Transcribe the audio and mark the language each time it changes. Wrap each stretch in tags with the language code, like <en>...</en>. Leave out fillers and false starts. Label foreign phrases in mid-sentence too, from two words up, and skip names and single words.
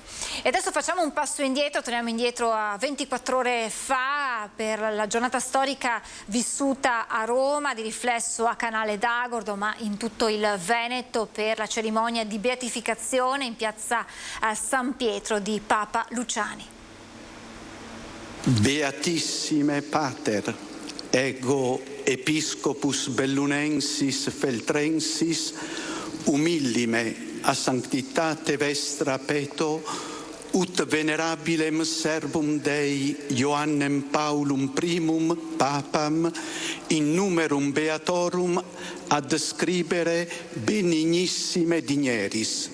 <it>E adesso facciamo un passo indietro, torniamo indietro a 24 ore fa per la giornata storica vissuta a Roma, di riflesso a Canale d'Agordo ma in tutto il Veneto, per la cerimonia di beatificazione in piazza San Pietro di Papa Luciani.</it> <la>Beatissime Pater, ego Episcopus Bellunensis Feltrensis, humillime a sanctitate vestra peto, ut venerabilem servum Dei Ioannem Paulum primum Papam in numerum beatorum ad scribere benignissime digneris.</la>